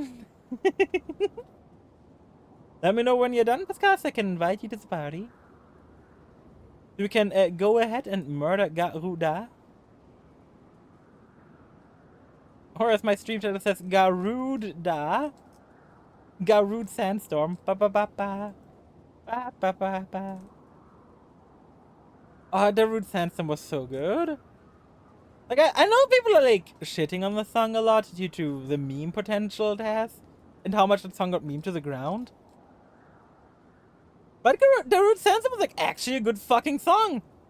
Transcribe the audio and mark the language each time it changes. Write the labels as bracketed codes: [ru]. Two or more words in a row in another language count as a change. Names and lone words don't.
[en] Let me know when you're done, Pascal, so I can invite you to the party. We can go ahead and murder Garuda. Or as my stream channel says, Garuda. Garud Sandstorm. Ba ba ba ba. Ba ba ba ba. Oh, the Rude Sandstorm was so good. Like, I know people are like shitting on the song a lot due to the meme potential it has and how much the song got memed to the ground. But the Rude Sandstorm was like actually a good fucking song.